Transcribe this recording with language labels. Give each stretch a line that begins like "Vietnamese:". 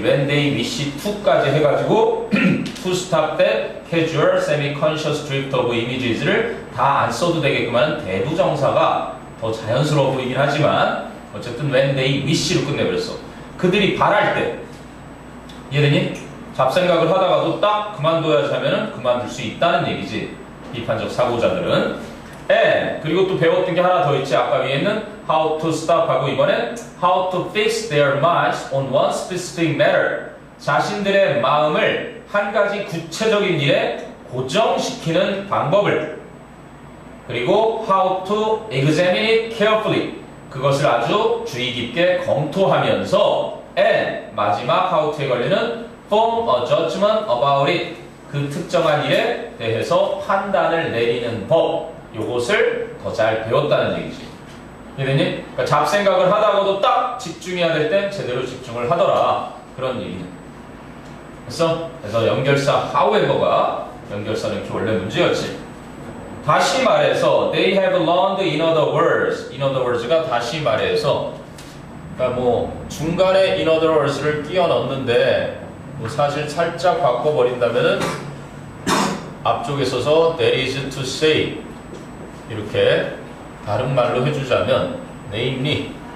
English: When they wish to
Korean: 까지 해가지고
English: to stop that casual semi-conscious drift of images를 다 안 써도 되게끔 하는 대부정사가 더 자연스러워 보이긴 하지만 어쨌든 when they wish로 끝내버렸어.
Korean: 그들이 바랄 때 이해되니? 잡생각을 하다가도 딱 그만둬야지 하면은 그만둘 수 있다는 얘기지. 비판적 사고자들은. And 그리고 또 배웠던 게 하나 더 있지. 아까 위에는
English: how to stop 하고 이번엔 how to fix their minds on one specific matter.
Korean: 자신들의 마음을 한 가지 구체적인 일에 고정시키는 방법을.
English: 그리고 how to examine it carefully.
Korean: 그것을 아주 주의 깊게 검토하면서
English: and 마지막 how to에 걸리는 form a judgment about it.
Korean: 그 특정한 일에 대해서 판단을 내리는 법. 요것을 더 잘 배웠다는 얘기지. 이해되니? 그러니까 잡생각을 하다가도 딱 집중해야 될 땐 제대로 집중을 하더라. 그런 얘기는. 그래서 연결사 however가 연결사는 이렇게 원래 문제였지. 다시 말해서
English: they have learned in other words.
Korean: in other words가 다시 말해서 그러니까 뭐 중간에 in other words를 끼워 넣는데 뭐 사실 살짝 바꿔버린다면은 앞쪽에 써서 that is to say 이렇게 다른 말로 해주자면 namely